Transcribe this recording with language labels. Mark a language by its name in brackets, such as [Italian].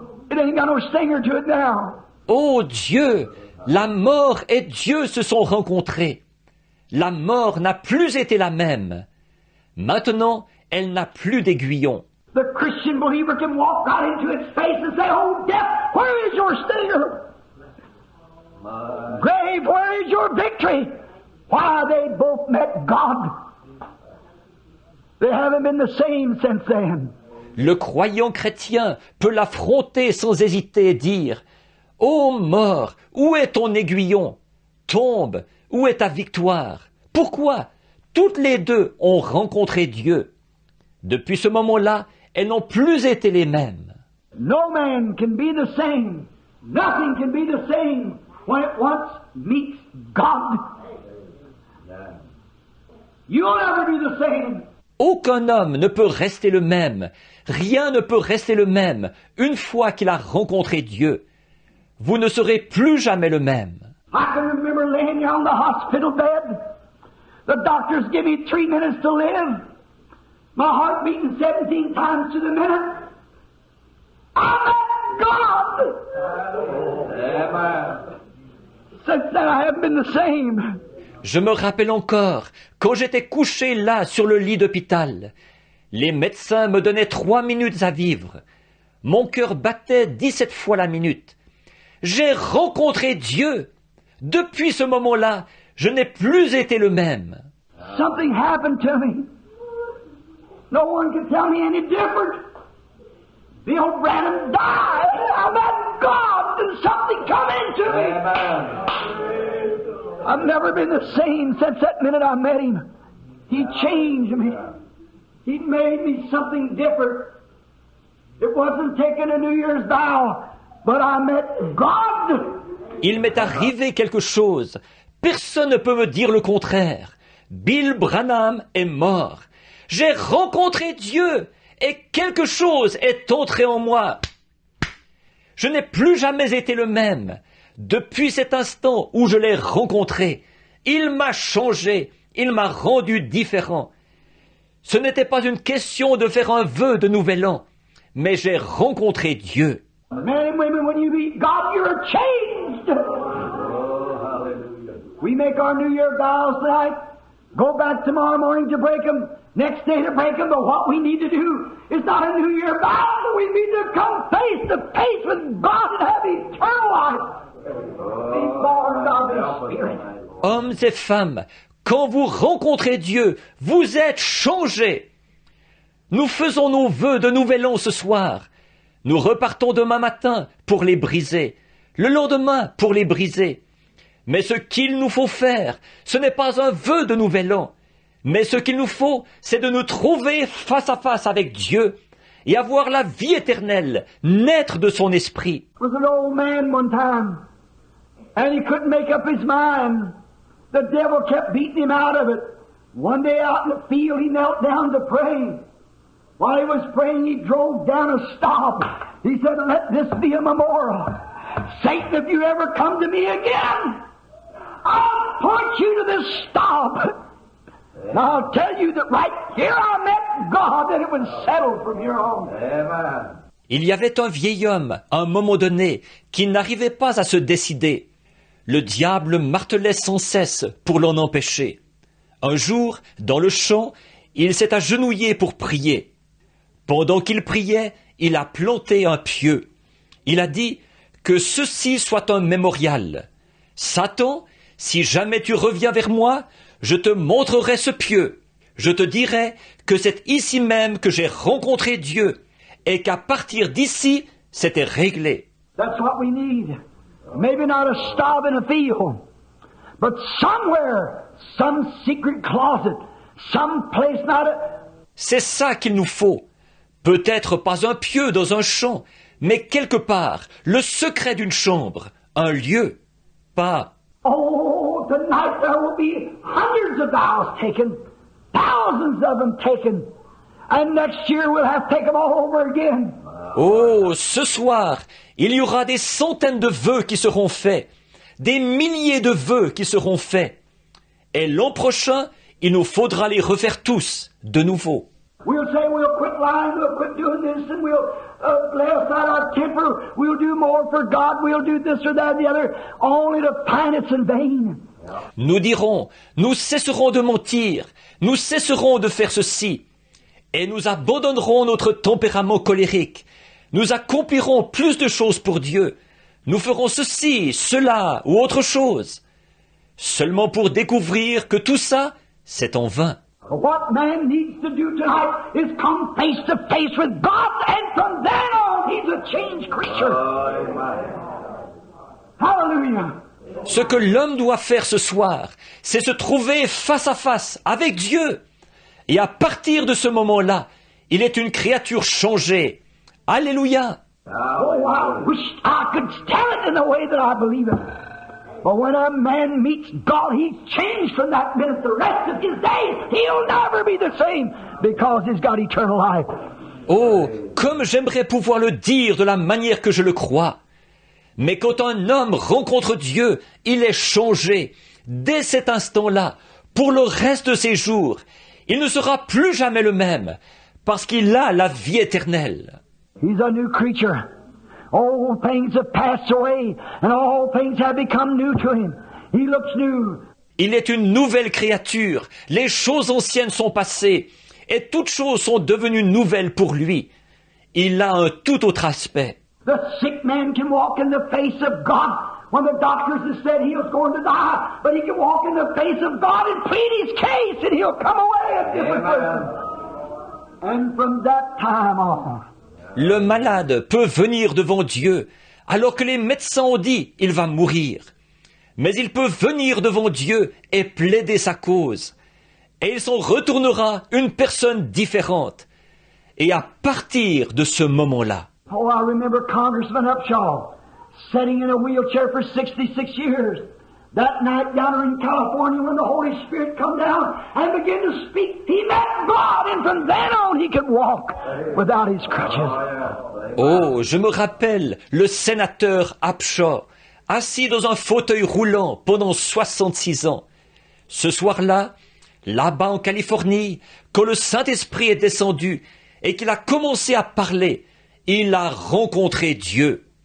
[English] It ain't got no stinger to it now. [French] Oh Dieu, la mort et Dieu se sont rencontrés. La mort n'a plus été la même. Maintenant, elle n'a plus d'aiguillon. [English] The Christian believer can walk right into its face and say, "Oh, death, where is your stinger? Grave, where is your victory?" Why, they both met God. They haven't been the same since then. [French] Le croyant chrétien peut l'affronter sans hésiter et dire « Ô mort, où est ton aiguillon? Tombe, où est ta victoire? Pourquoi? Toutes les deux ont rencontré Dieu. » Depuis ce moment-là, elles n'ont plus été les mêmes. [English] No man can be the same. Nothing can be the same when it once meets God. You'll never be the same. [French] Aucun homme ne peut rester le même. Rien ne peut rester le même une fois qu'il a rencontré Dieu. Vous ne serez plus jamais le même. [English] I can remember laying here on the hospital bed. The doctors give me 3 minutes to live. My heart beating 17 times to the minute. I met God. Amen. Since then I haven't been the same. [French] Je me rappelle encore, quand j'étais couché là sur le lit d'hôpital, les médecins me donnaient 3 minutes à vivre. Mon cœur battait 17 fois la minute. J'ai rencontré Dieu. Depuis ce moment-là, je n'ai plus été le même. [English] Something happened to me. No one can tell me any different. Bill Branham died. I met God and something come into me. I've never been the same since that minute I met him. He changed me. He made me something different. It wasn't taking a New Year's vow, but I met God. [French] Il m'est arrivé quelque chose. Personne ne peut me dire le contraire. Bill Branham est mort. J'ai rencontré Dieu et quelque chose est entré en moi. Je n'ai plus jamais été le même. Depuis cet instant où je l'ai rencontré, il m'a changé, il m'a rendu différent. Ce n'était pas une question de faire un vœu de nouvel an, mais j'ai rencontré Dieu. [English] Men and women, when you meet God, you're changed. We make our New Year vows tonight. Go back tomorrow morning to break them. Next day to break them. But what we need to do is not a New Year vow. We need to come face to face with God and have eternal life. Be born of the Spirit. [French] Hommes et femmes, quand vous rencontrez Dieu, vous êtes changés. Nous faisons nos vœux de nouvel an ce soir. Nous repartons demain matin pour les briser, le lendemain pour les briser. Mais ce qu'il nous faut faire, ce n'est pas un vœu de nouvel an, mais ce qu'il nous faut, c'est de nous trouver face à face avec Dieu et avoir la vie éternelle, naître de son esprit. [English] Was an old man one time, and he couldn't make up his mind. The devil kept beating him out of it. One day out in the field, he knelt down to pray. While he was praying, he drove down a stop. He said, "Let this be a memorial. Satan, if you ever come to me again, I'll point you to this stop. And I'll tell you that right here I met God, and it was settled from here on." Amen. [French] Il y avait un vieil homme, à un moment donné, qui n'arrivait pas à se décider. Le diable martelait sans cesse pour l'en empêcher. Un jour, dans le champ, il s'est agenouillé pour prier. Pendant qu'il priait, il a planté un pieu. Il a dit que ceci soit un mémorial. Satan, si jamais tu reviens vers moi, je te montrerai ce pieu. Je te dirai que c'est ici même que j'ai rencontré Dieu et qu'à partir d'ici, c'était réglé. [English] That's what we need. Maybe not a stop in a field, but somewhere, some secret closet, some place not a... [French] C'est ça qu'il nous faut. Peut-être pas un pieu dans un champ, mais quelque part, le secret d'une chambre, un lieu, pas... [English] Oh, tonight there will be hundreds of vows taken, thousands of them taken, and next year we'll have to take them all over again. [French] Oh, ce soir, il y aura des centaines de vœux qui seront faits, des milliers de vœux qui seront faits. Et l'an prochain, il nous faudra les refaire tous, de nouveau. [English] We'll say we'll quit lying, we'll quit doing this, and we'll lay aside our temper, we'll do more for God, we'll do this or that or the other, only to find it's in vain. [French] Nous dirons, nous cesserons de mentir, nous cesserons de faire ceci, et nous abandonnerons notre tempérament colérique. Nous accomplirons plus de choses pour Dieu. Nous ferons ceci, cela ou autre chose. Seulement pour découvrir que tout ça, c'est en vain. [English] What man needs to do tonight is come face to face with God, and from then on, he's a changed creature. Hallelujah. [French] Ce que l'homme doit faire ce soir, c'est se trouver face à face avec Dieu. Et à partir de ce moment-là, il est une créature changée. Alléluia. [English] Oh, I wish I could tell it in the way that I believe it. But when a man meets God, he's changed from that minute. The rest of his days, he'll never be the same because he's got eternal life. [French] Oh, comme j'aimerais pouvoir le dire de la manière que je le crois. Mais quand un homme rencontre Dieu, il est changé. Dès cet instant-là, pour le reste de ses jours, il ne sera plus jamais le même, parce qu'il a la vie éternelle. [English] He's a new creature. All things have passed away, and all things have become new to him. He looks new. [French] Il est une nouvelle créature. Les choses anciennes sont passées, et toutes choses sont devenues nouvelles pour lui. Il a un tout autre aspect. [English] The sick man can walk in the face of God when the doctors have said he was going to die, but he can walk in the face of God and plead his case, and he'll come away a different person. And from that time on, [French] le malade peut venir devant Dieu, alors que les médecins ont dit il va mourir. Mais il peut venir devant Dieu et plaider sa cause. Et il s'en retournera une personne différente. Et à partir de ce moment-là, [English] oh, I remember Congressman Upshaw sitting in a wheelchair for 66 years. That night down in California when the Holy Spirit come down and began to speak, he met God, and from then on he could walk without his crutches. [French] oh, je me rappelle le sénateur Upshaw, assis dans un fauteuil roulant pendant 66 ans. Ce soir-là, là-bas en Californie, quand le Saint-Esprit est descendu et qu'il a commencé à parler, il a rencontré Dieu.